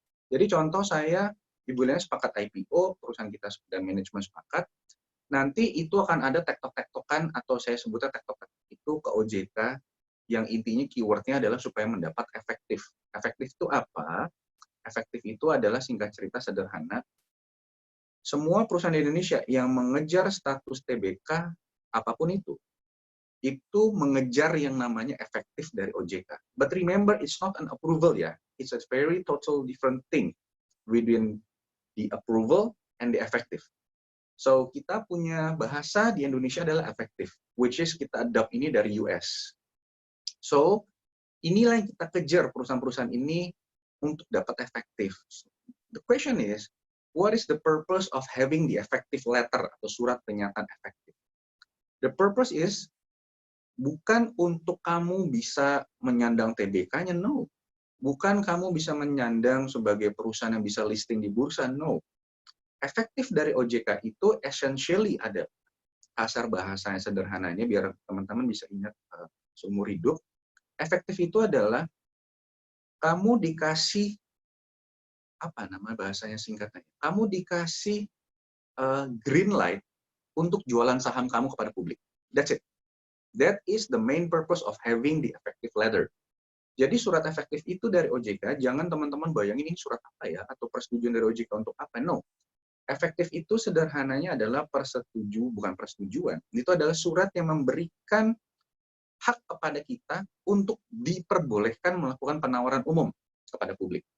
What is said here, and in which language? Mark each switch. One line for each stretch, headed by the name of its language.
Indonesian: Jadi contoh saya di bulannya sepakat IPO, perusahaan kita dan manajemen sepakat, nanti itu akan ada tektok-tektokan atau saya sebutnya tektok-tektok itu ke OJK yang intinya keywordnya adalah supaya mendapat efektif. Efektif itu apa? Efektif itu adalah singkat cerita sederhana, semua perusahaan di Indonesia yang mengejar status TBK apapun itu mengejar yang namanya efektif dari OJK.
English: But remember, it's not an approval ya. It's a very total different thing between the approval and the effective.
Indonesian: So, kita punya bahasa di Indonesia adalah efektif,
English: which is
Indonesian: kita adopt ini dari US. So, inilah yang kita kejar perusahaan-perusahaan ini untuk dapat efektif.
English: The question is, what is the purpose of having the effective letter
Indonesian: atau surat pernyataan efektif?
English: The purpose is
Indonesian: bukan untuk kamu bisa menyandang TBK-nya, no. Bukan kamu bisa menyandang sebagai perusahaan yang bisa listing di bursa, no. Efektif dari OJK itu essentially ada kasar bahasanya sederhananya biar teman-teman bisa ingat seumur hidup. Efektif itu adalah kamu dikasih apa nama bahasanya singkatnya? Kamu dikasih green light untuk jualan saham kamu kepada publik.
English: That's it. That is the main purpose of having the effective letter.
Indonesian: Jadi surat efektif itu dari OJK, jangan teman-teman bayangin ini surat apa ya, atau persetujuan dari OJK untuk apa, no. Efektif itu sederhananya adalah bukan persetujuan, itu adalah surat yang memberikan hak kepada kita untuk diperbolehkan melakukan penawaran umum kepada publik.